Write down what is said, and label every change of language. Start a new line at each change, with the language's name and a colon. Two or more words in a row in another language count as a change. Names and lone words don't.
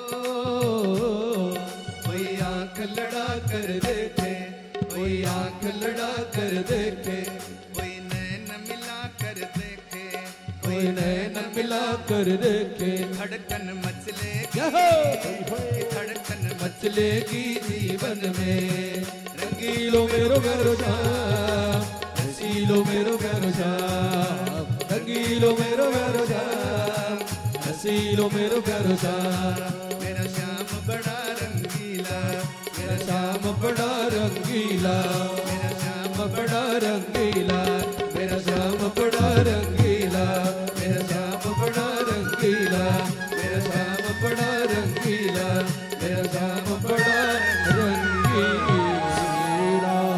Hindi: कोई आंख लड़ा कर देखे, कोई आंख लड़ा कर देखे, कोई नैन मिला कर देखे, कोई नैन मिला कर देखे। धड़कन मचलेगी, यहो! धड़कन मचलेगी जीवन में,
Braj: रंगीलो मेरो प्यारो श्याम, रसीलो मेरो प्यारो श्याम, रंगीलो मेरो प्यारो श्याम, रसीलो मेरो प्यारो श्याम।
Hindi: मेरा श्याम बड़ा रंगीला, मेरा श्याम बड़ा रंगीला, मेरा श्याम बड़ा रंगीला, मेरा श्याम बड़ा रंगीला, मेरा श्याम बड़ा रंगीला, मेरा श्याम बड़ा रंगीला, मेरा श्याम बड़ा रंगीला।